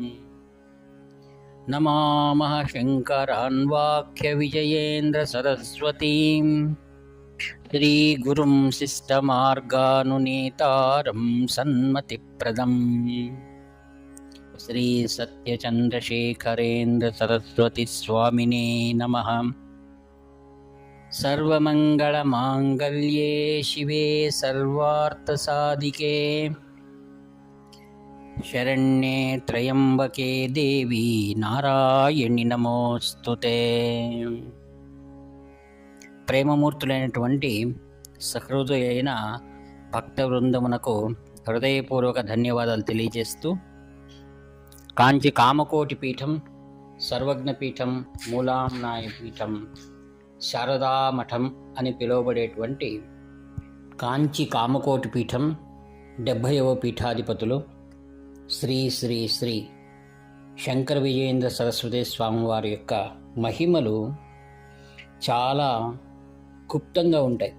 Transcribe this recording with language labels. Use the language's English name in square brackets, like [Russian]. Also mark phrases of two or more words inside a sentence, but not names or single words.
[Sanskrit] नमामः शङ्करान्वाख्यविजयेन्द्रसरस्वतीं श्रीगुरुं शिष्टमार्गानुनेतारं सन्मतिप्रदम् श्रीसत्यचन्द्रशेखरेन्द्रसरस्वतीस्वामिने नमः। सर्वमङ्गलमाङ्गल्ये शिवे सर्वार्थसाधिके शरण्ये त्र्यम्बके देवी నారాయణి నమోస్తుతే। [Telugu] ప్రేమమూర్తులైనటువంటి సహృదయులైన భక్త వృందమునకు హృదయపూర్వక ధన్యవాదాలు తెలియజేస్తూ, కాంచి కామకోటి పీఠం, సర్వజ్ఞపీఠం, మూలాంనాయ పీఠం, శారదామఠం అని పిలువబడేటువంటి కాంచి కామకోటి పీఠం 70వ పీఠాధిపతులు శ్రీ శ్రీ శ్రీ శంకర విజయేంద్ర సరస్వతి స్వామివారి యొక్క మహిమలు చాలా గుప్తంగా ఉంటాయి.